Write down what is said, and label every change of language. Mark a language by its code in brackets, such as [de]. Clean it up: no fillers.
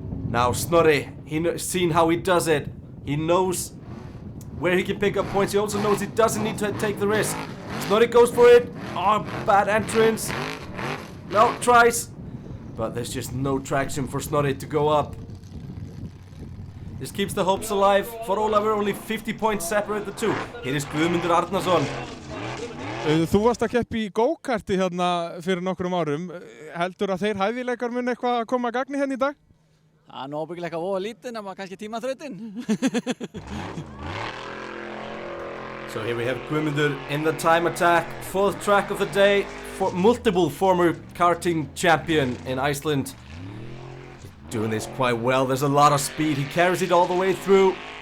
[en] Now Snorri, he's seen how he does it. He knows where he can pick up points. He also knows he doesn't need to take the risk. Snorri goes for it. Oh, bad entrance. No, tries. But there's just no traction for Snorri to go up. This keeps the hopes alive for Ólafur. Only 50 points separate the two. Here is Guðmundur Arnarsson. [is] Þú varst að keppa í go-karti hérna fyrir nokkrum árum. Heldur að þeir hæfileikar mun eitthvað að koma að gagni hérna í dag? Það er ábyggilega voða lítið nema kannski tímaþrautin. [en] So here we have Guðmundur in the time attack. 4th track of the day. Multiple former karting champion in Iceland. Doing this quite well. There's a lot of speed. He carries it all the way through.